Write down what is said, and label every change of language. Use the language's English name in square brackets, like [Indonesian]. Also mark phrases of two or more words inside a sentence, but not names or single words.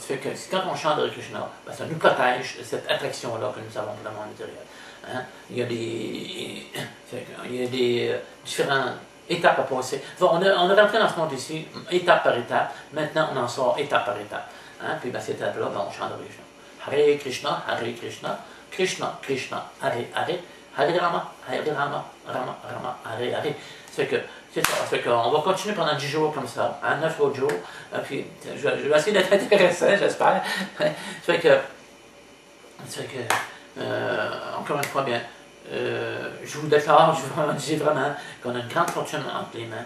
[French] Fait que quand on chante [Sanskrit] Hare Krishna, [French] ben, ça nous protège de cette attraction-là que nous avons pour le monde matériel. Hein. Il y a des différentes étapes à passer. On est rentré dans ce monde ici, étape par étape. Maintenant, on en sort étape par étape. Hein. Puis ben, cette étape-là, ben, on chante [Sanskrit] Hare Krishna. Hare Krishna, Hare Krishna. Krishna, Krishna, Hare Hare, Hare Rama, Rama, Hare Hare. [French] C'est ça. Fait qu'on va continuer pendant 10 jours comme ça, hein, 9 autres jours. Puis je vais essayer d'être intéressant, j'espère. Encore une fois, bien, je vous déclare, je vous dis vraiment qu'on a une grande fortune entre les mains.